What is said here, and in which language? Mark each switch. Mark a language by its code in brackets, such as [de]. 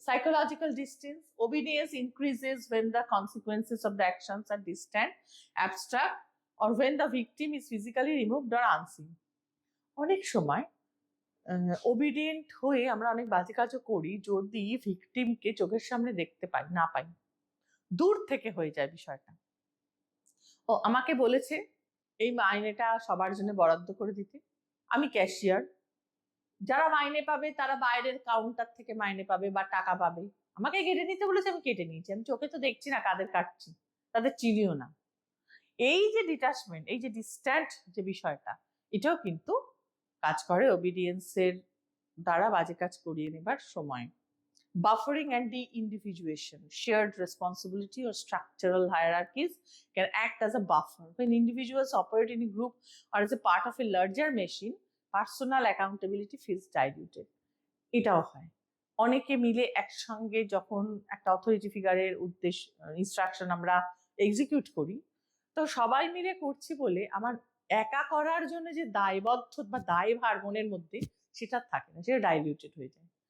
[en] Psychological distance, obedience increases when the consequences of the actions are distant, abstract, or when the victim is physically removed or unseen. [bn] অনেক সময় obedient হয়ে আমরা অনেক বাজে কাজও করি যদি ভিকটিমকে চোখের সামনে দেখতে না পাই, দূর থেকে হয়ে যায় বিষয়টা। ও আমাকে বলেছে এই মাইনেটা সবার জন্য বরাদ্দ করে দিতে, আমি ক্যাশিয়ার, যারা মাইনে পাবে তারা বাইরের কাউন্টার থেকে মাইনে পাবে বা টাকা পাবে, আমাকে কেটে নিতে বলেছে, আমি কেটে নিয়েছি, আমি চোখে তো দেখছি না কাদের কাটছি, তাদের চিনিও না। এই যে ডিটাচমেন্ট, এই যে ডিস্ট্যান্ট যে বিষয়টা, এটাও কিন্তু কাজ করে ওবিডিয়েন্সের দ্বারা বাজে কাজ করিয়ে নেবার সময়। [en] Buffering and de-individuation, shared responsibility or structural hierarchies can act as a buffer. When individuals operate in a group or as a part of a larger machine, personal accountability feels diluted. [bn] এটাও হয়, অনেকে মিলে একসঙ্গে যখন একটা authority ফিগারের উদ্দেশ্য instruction আমরা execute করি, তো সবাই মিলে করছি বলে আমার একা করার জন্য যে দায়বদ্ধ বা দায়ভার মনের মধ্যে সেটা থাকে না, সেটা ডাইলিউটেড হয়ে যায়।